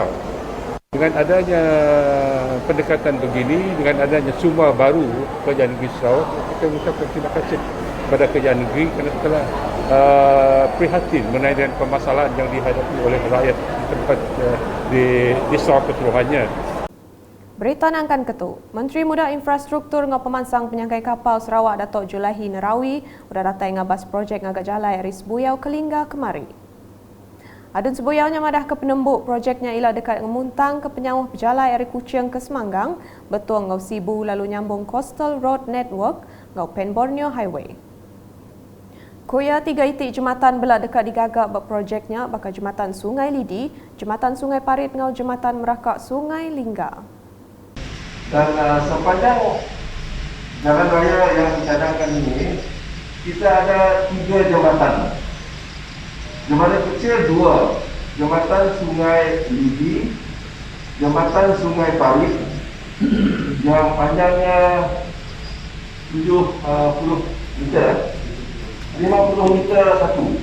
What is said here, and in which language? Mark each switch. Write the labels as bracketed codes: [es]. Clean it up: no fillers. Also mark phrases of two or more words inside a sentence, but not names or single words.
[ms] Dengan adanya pendekatan begini, dengan adanya sumber baru kerajaan negeri Sarawak, kita mengucapkan terima kasih kepada kerajaan negeri kerana telah prihatin mengenai dengan permasalahan yang dihadapi oleh rakyat di tempat di Sarawak keseluruhannya. [iba] Berita nangkan ketu, Menteri Muda Infrastruktur ngau pemansang penyangkai kapal Sarawak Datuk Julaihi Nerawi udah datai ngabas projek ngagak jalai Aris Buyau ke Lingga kemari. Adun sebuyaunya madah ke penembuk projeknya ialah dekat ngemuntang ke penyawah pejalai Ari Kuching ke Semanggang, betul ngau Sibu lalu nyambung Coastal Road Network ngau Pen Borneo Highway. Koya 3 itik jematan belak dekat digagak berprojeknya bakal jematan Sungai Lidi, jematan Sungai Parit ngau jematan Merakak Sungai Lingga. [ms] Dan sepanjang jalan raya yang dicadangkan ini, kita ada 3 jambatan. Jambatan kecil 2, jambatan Sungai Lidi, jambatan Sungai Parit yang panjangnya 70 meter, 50 meter satu.